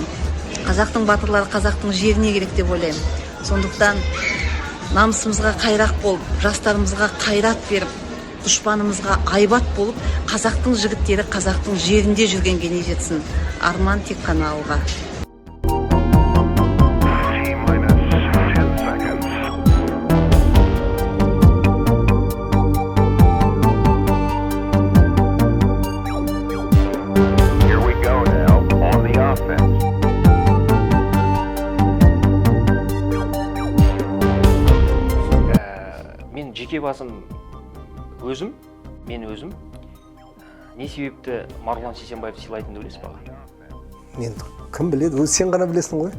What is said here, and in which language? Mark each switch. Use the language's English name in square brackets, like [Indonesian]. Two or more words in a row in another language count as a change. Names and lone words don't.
[Kazakh] Қазақтың батырлары қазақтың жеріне керек деп ойлаймын. Сондықтан намысымызға қайрақ болып, жастарымызға қайрат беріп, дұшпанымызға айбат болып, қазақтың жігіттері қазақтың жерінде жүргенге не жетсін. Арман тек қана алға. [English] T-minus 10 seconds. Here we go now, on the offense. [Kazakh] Мен жеке басым мен өзім не себепті Марғұлан Сейсенбаевты сыйлайтынымды білесіз ба? Мен кім біледі, өзі сен ғана білесің ғой.